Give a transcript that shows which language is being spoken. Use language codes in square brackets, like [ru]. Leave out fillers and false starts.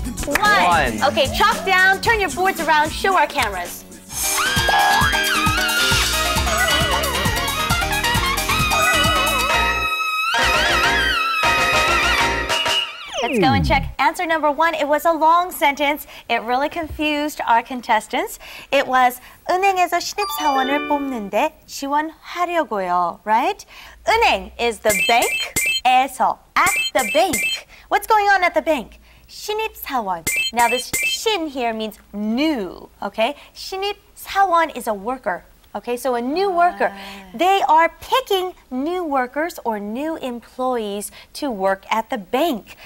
[en] 1. Okay, chalk down, turn your boards around, show our cameras. Let's go and check answer number 1. It was a long sentence. It really confused our contestants. It was [ko] 은행에서 신입사원을 뽑는데 지원하려고요, right? [en] 은행 is the bank. 에서, at the bank. What's going on at the bank? [ko] 신입사원. [en] Now this 신 here means new, okay? 신입사원 is a worker. Okay, so a new worker. They are picking new workers or new employees to work at the bank.